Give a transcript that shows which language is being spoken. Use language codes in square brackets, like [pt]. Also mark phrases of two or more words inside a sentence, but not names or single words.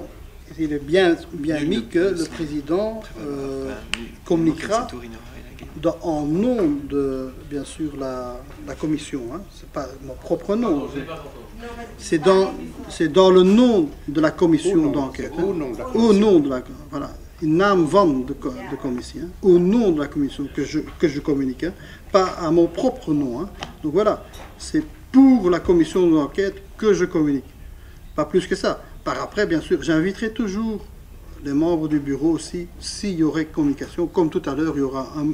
[fr] Il est bien mis que le président communiquera en nom de, bien sûr, la commission. Hein. Ce n'est pas mon propre nom. C'est dans le nom de la commission d'enquête. Hein. Au nom de la... Voilà. [nl] In naam van de commissie. [fr] Hein. Au nom de la commission que je communique. Hein. Pas à mon propre nom. Hein. Donc voilà. C'est pour la commission d'enquête que je communique. Pas plus que ça. Par après, bien sûr, j'inviterai toujours les membres du bureau aussi, s'il y aurait communication. Comme tout à l'heure, il y aura un